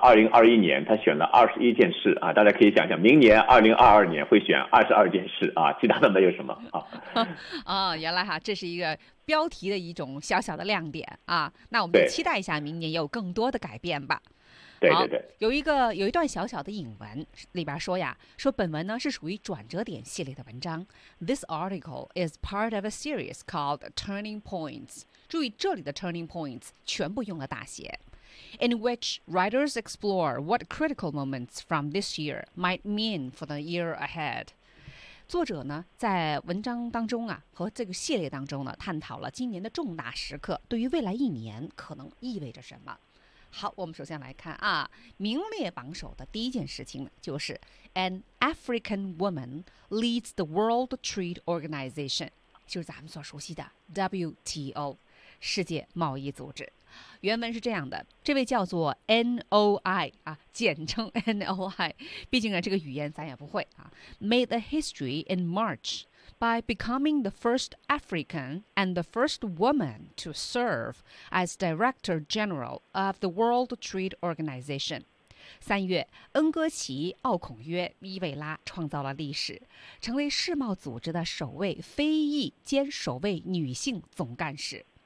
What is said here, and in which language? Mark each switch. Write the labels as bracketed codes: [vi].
[zh] 2021年，他选了21件事啊，大家可以想想，明年2022年会选22件事啊，其他的没有什么啊。原来哈，这是一个标题的一种小小的亮点啊。那我们期待一下明年有更多的改变吧。对对对，有一段小小的引文里边说呀，说本文呢是属于转折点系列的文章。 [en] This article is part of a series called Turning Points。 [zh] 注意这里的 turning points 全部用了大写。 [en] In which writers explore what critical moments from this year might mean for the year ahead。 [zh] 作者呢在文章当中啊和这个系列当中呢探讨了今年的重大时刻对于未来一年可能意味着什么。好，我们首先来看啊，名列榜首的第一件事情呢就是 [en] An African woman leads the World Trade Organization， [zh] 就是咱们所熟悉的 WTO，世界贸易组织。原文是这样的，这位叫做 NOI 啊，简称 NOI， 毕竟啊这个语言咱也不会啊， [en] made a history in March by becoming the first African and the first woman to serve as Director General of the World Trade Organization。 [zh] 三月，恩戈齐·奥孔约·伊维拉创造了历史，成为世贸组织的首位非裔兼首位女性总干事。